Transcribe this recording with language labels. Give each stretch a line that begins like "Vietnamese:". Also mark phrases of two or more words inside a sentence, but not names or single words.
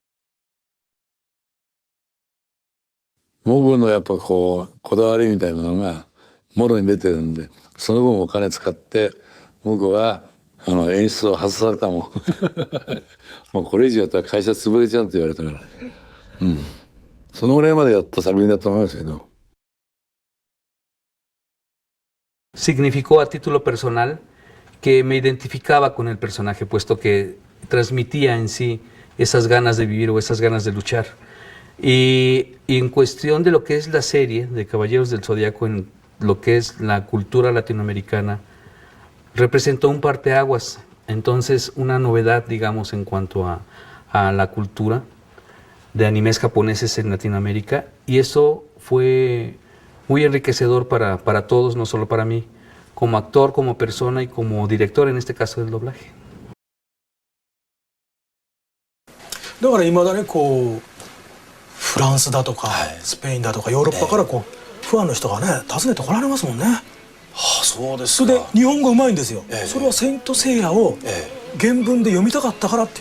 Japanese: 僕のやっぱこだわりみたいなのがもろに出てるんで、その分お金使って僕は演出を外されたもんもうこれ以上やったら会社潰れちゃうって言われたから、そのぐらいまでやった作品だと思いますけど。
Spanish: Significó a título personal que me identificaba con el personaje, puesto que transmitía en sí esas ganas de vivir o esas ganas de luchar. Y en cuestión de lo que es la serie de Caballeros del Zodiaco, en lo que es la cultura latinoamericana, representó un parteaguas, entonces una novedad, digamos, en cuanto a la cultura de animes japoneses en Latinoamérica, y eso fue muy enriquecedor para todos, no solo para mí, como actor, como persona y como director, en este caso del doblaje.
Japanese: だから未だにフランスだとか、スペインだとかヨーロッパからファンの人がね訪ねてこられますもんね。そうですか。それで日本語うまいんですよ。それはセイントセイヤを原文で読みたかったからっていう。